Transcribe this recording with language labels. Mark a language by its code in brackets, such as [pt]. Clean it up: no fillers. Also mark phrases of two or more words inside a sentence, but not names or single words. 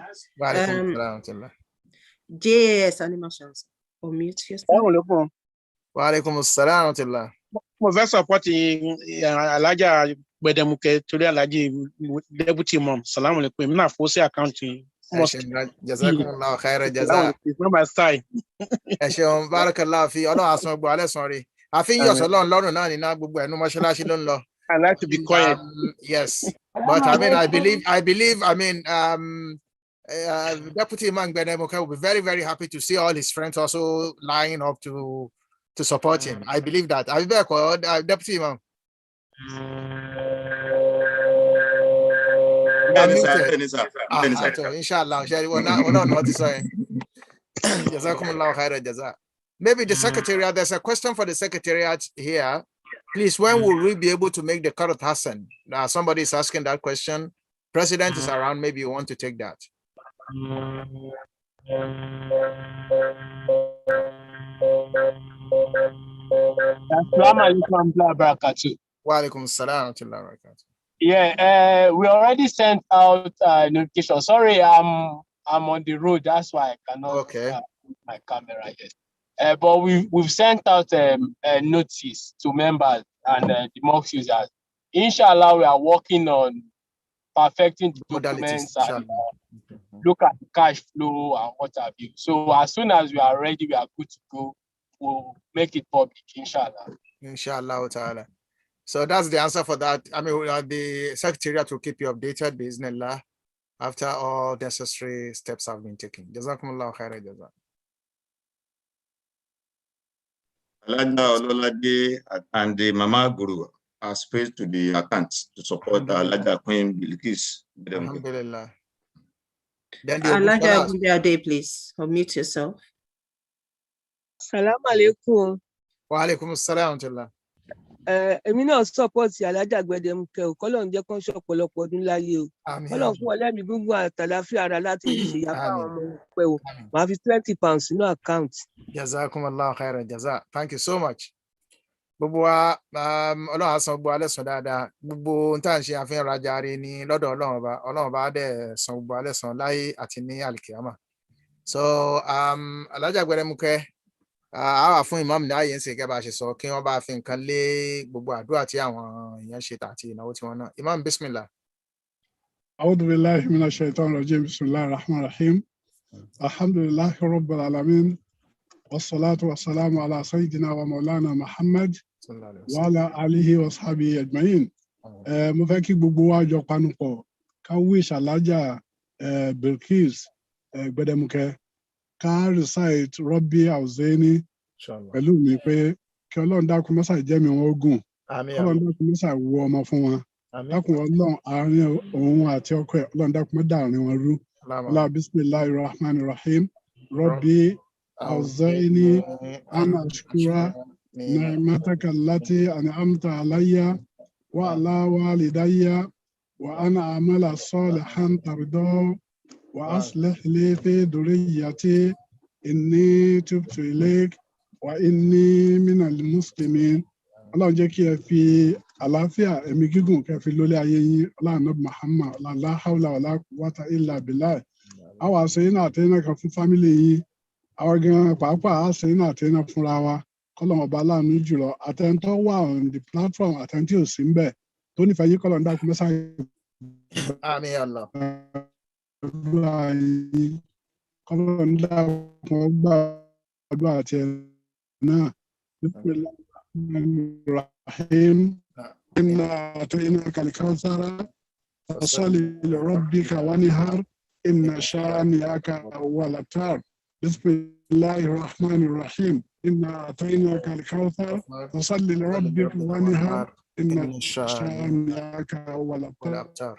[ar] وعليكم السلام. [en] JS Animations. Unmute yourself. [ar] وعليكم السلام. [yo] Mo fẹ́ support Alhaja Gbedemuke torí Alhaji Deputy Imam. [ar] سلام عليكم. [yo] Èmi náà fowó sí àkáǹtì. [ar] جزاكم الله خيرا جزا. [en] It's not my style. [yo] Ẹ ṣeun, [ar] بارك الله في [yo] Ọlọ́run àsan gbọ́ alẹ́ sàn rí. Àfi yọ̀ sọ́lọ́run lọ́rùn náà nínú gbogbo ẹnu mọ́ṣáláṣí ló ń lọ. [en] I like to be quiet. Yes, but I mean, I believe, Deputy Imam Gbedemuke will be very, very happy to see all his friends also lining up to support him. I believe that. I'll be back, Deputy Imam. Inshallah. We're not noticing. [ar] جزاكم الله خيرا جزا. [en] Maybe the secretariat, there's a question for the secretariat here. Please, when will we be able to make the Qarat Hassan? Somebody is asking that question. President is around, maybe you want to take that. [ar] السلام عليكم وبركاته. وعليكم السلام وبركاته. [en] Yeah, we already sent out notification. Sorry, I'm on the road, that's why I cannot my camera yet. But we've sent out a notice to members and the mosque users. Inshallah, we are working on perfecting the documents and look at the cash flow and what have you. So as soon as we are ready, we are good to go. We'll make it public, inshallah. [ar] إن شاء الله تعالى. [en] So that's the answer for that. I mean, the secretariat will keep you updated, bismillah, after all necessary steps have been taken. [ar] جزاكم الله خيرا جزا. [en] Alhaja Ololade and the Mama Guru are spared to the account to support Alhaja Queen Bilqis. Alhamdulillah. Alhaja Gundade, please unmute yourself. [ar] السلام عليكم. وعليكم السلام. [yo] Èmi náà support Alhaja Gbedemuke o, k'Ọlọ́run jẹ́ kán ṣọ̀pọ̀lọpọ̀ ọdún láyé o. K'Ọlọ́run fún ọlẹ́mìí gbogbo àtàláfíà ara láti ṣe ìyá fáwọn ọmọ pẹ́ o. Màá fi £20 sínú account. [ar] جزاكم الله خيرا جزا. [en] Thank you so much. [yo] Gbogbo wa Ọlọ́run á san gbogbo alẹ́ san dáadáa. Gbogbo ohun tá à ń ṣe àfihàn rajà rẹ̀ ní lọ́dọ̀ Ọlọ́run bá dẹ̀ san gbogbo alẹ́ san láyé àti ní àlìkìyámà. So Alhaja Gbedemuke, àwa fún imam ní ààyè ń ṣe gẹ́gẹ́ bá ṣe sọ kí wọ́n bá fi nǹkan lé gbogbo àdúrà tí àwọn èèyàn ṣe àti ìnáwó tí wọ́n ná. Imam, bismillah. [ar] أعوذ بالله من الشيطان الرجيم. بسم الله الرحمن الرحيم. الحمد لله رب العالمين. والصلاة والسلام على سيدنا ومولانا محمد وعلى آله وصحبه أجمعين. [yo] Mo fẹ́ kí gbogbo wa jọ panupọ̀ ká wish Alhaja Bilqis Gbedemuke ká recite Rabbi Awzini pẹ̀lú mi pé kí Ọlọ́run dákun mọ́sà jẹ́ mi wọn ogun, Ọlọ́run dákun mọ́sà wo ọmọ fún wọn, dákun Ọlọ́run àárín òun àti ọkọ ẹ̀ Ọlọ́run dákun mọ́ dàárín wọn rú. [ar] الله بسم الله الرحمن الرحيم. رب أوزعني أن أشكر نعمتك التي أنعمت علي وعلى والدي وأن أعمل صالحا ترضاه وأصلح لي في ذريتي إني تبت إليك وإني من المسلمين. [yo] Ọlọ́run jẹ́ kí ẹ fi àlàáfíà ẹ̀mí gígùn kẹ́ fi lólé ayé yín Ọlọ́run Muhammad [ar] لا حول ولا قوة إلا بالله. [yo] Àwọn àṣeyìn náà àtẹ́yìn náà kan fún fámìlì yín, àwọn gan pàápàá àṣeyìn náà àtẹ́yìn náà fúnra wa kọ́lọ́run ọba aláàánú jùlọ àtẹ́ntọ́ wà [en] on the platform [yo] àtẹ́ntí ò sí ń bẹ̀ tó nífẹ̀ẹ́ yín kọ́lọ́run dákun mẹ́sà. Àmín Allah. Kọ́lọ́run dákun gbà àdúrà àti ẹ̀ náà. [ar] بسم الله الرحمن الرحيم. إنا أعطيناك الكوثر فصل لربك وانحر إن شانئك هو الأبتر. بسم الله الرحمن الرحيم. إنا أعطيناك الكوثر فصل لربك وانهر إن شانئك هو الأبتر.